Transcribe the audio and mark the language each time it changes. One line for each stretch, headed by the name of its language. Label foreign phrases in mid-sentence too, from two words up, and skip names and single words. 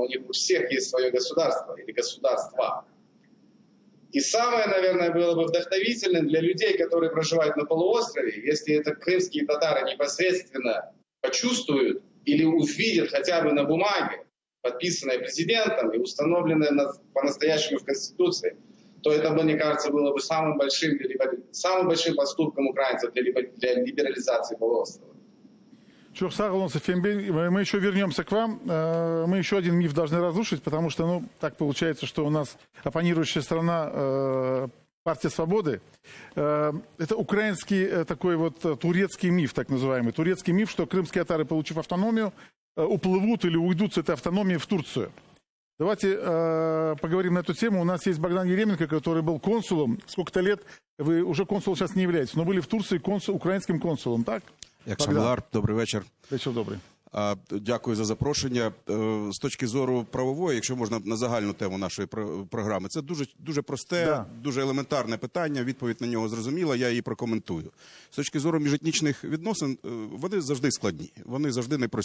Russian: У них у всех есть свое государство или государства. И самое, наверное, было бы вдохновительным для людей, которые проживают на полуострове, если это крымские татары непосредственно почувствуют или увидят хотя бы на бумаге, подписанное президентом и установленное по-настоящему в Конституции, то это, мне кажется, было бы самым большим поступком украинцев для либерализации полуострова.
Turkish: Çok sağ olun
Russian: Сафин Бey. Мы еще вернемся к вам. Мы еще один миф должны разрушить, потому что, так получается, что у нас оппонирующая страна партия Свободы. Это украинский такой вот турецкий миф, так называемый. Турецкий миф, что крымские татары, получив автономию, уплывут или уйдут с этой автономии в Турцию. Давайте поговорим на эту тему. У нас есть Богдан Еременко, который был консулом. Сколько-то лет, вы уже консулом сейчас не являетесь, но были в Турции украинским консулом, так?
Ukrainian: Як Шамилар, добрий вечір. Вечір добрий. Дякую за запрошення. З точки зору правової, якщо можна на загальну тему нашої програми, це дуже просте, дуже елементарне питання, відповідь на нього зрозуміла, я її прокоментую. З точки зору міжетнічних відносин, вони завжди складні, вони завжди непрості.